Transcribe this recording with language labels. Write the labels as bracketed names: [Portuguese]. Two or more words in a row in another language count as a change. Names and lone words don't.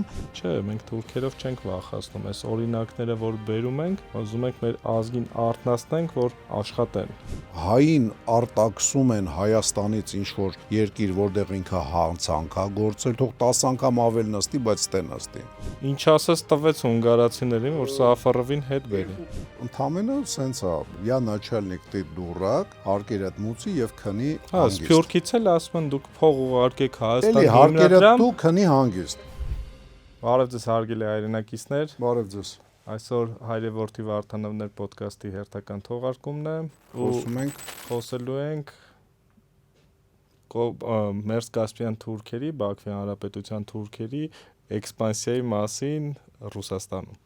[Armenian] Չէ, մենք թուրքերով չենք վախեցնում, այս օրինակները, որ բերում ենք, ուզում ենք մեր ազգին արթնացնենք, որ աշխատեն։ Հային արտաքսում են Հայաստանից ինչ որ երկիր, որտեղ ինքը հանցանք է գործել, թող 10 անգամ ավել նստի, բայց ստե նստի։ Ինչ ասես տվեց հունգարացիներին, որ Սաֆարովին հետ բերի։ Ընդամենը սենց է, [Russian] я начальник ты дурак, [Armenian] հարկերդ մուծի եւ քնի հանգիստ։ Սփյուռքից էլ ասում են դուք փող ուղարկեք Հայաստան։ Էլի հարկերդ դու քնի հանգիստ։ Բարև ձեզ հարգելի հայրենակիցներ։ Բարև ձեզ։ Այսօր Հայրեորդի Վարդանավներ ոդկասթի հերթական թողարկումն է։ Խոսելու ենք Մերձկասպյան թուրքերի, Բաքվի Հանրապետության թուրքերի էքսպանսիայի մասին Ռուսաստանում։